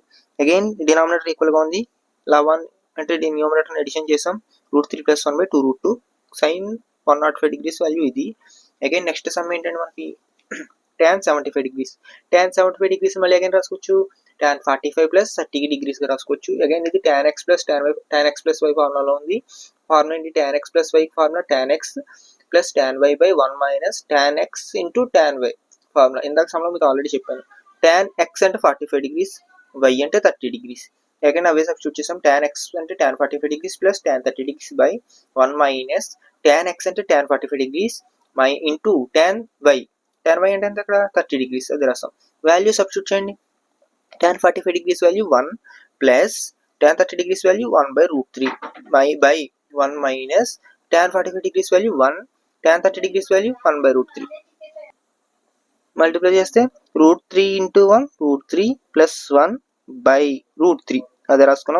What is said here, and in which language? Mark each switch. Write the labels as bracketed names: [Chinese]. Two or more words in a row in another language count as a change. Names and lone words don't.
[English] again denominator equal [Telugu] గా ఉంది. ఇలా 1 అంటే [English] numerator addition [Telugu] చేసాం. [English] √3 + 1/2 √2 sin 105 degrees వాల్యూ ఇది. again next sum [Telugu] ఏంటంటే మనకి [English] tan 75 degrees. tan 75 degrees [Telugu] మళ్ళీ అగైన్ రాసుకోవచ్చు, [English] tan 45 + 30 degrees [Telugu] గా రాసుకోవచ్చు. అగైన్ ఇది [English] tan x + tan x + y formula-lo [Telugu] ఉంది. ఫార్ములా ఏంటి, [English] tan x + y formula tan x + tan y/1 - tan x × tan y formula. [Telugu] ఇందాక సమ్లో మీకు ఆల్రెడీ చెప్పాను. tan x అంటే 45 degrees, y అంటే [English] 30 degrees. again ave substitute [Telugu] చేసాం. tan x అంటే [English] tan 45 degrees + tan 30 degrees/1 minus tan x [Telugu] అంటే [English] tan 45 degrees into tan y. [Telugu] tan y అంటే ఎంత అక్కడ 30 degrees, అది రాసాం. [English] value substitute [Telugu] చేయండి. [English] tan 45 degrees value 1 plus tan 30 degrees value 1/√3 by 1 minus tan 45 degrees value 1 tan 30 degrees value 1/√3. [Telugu] మల్టిప్లై చేస్తే √3 × 1 [English] √3 plus 1/√3 [Telugu] అదే రాసుకున్నాం.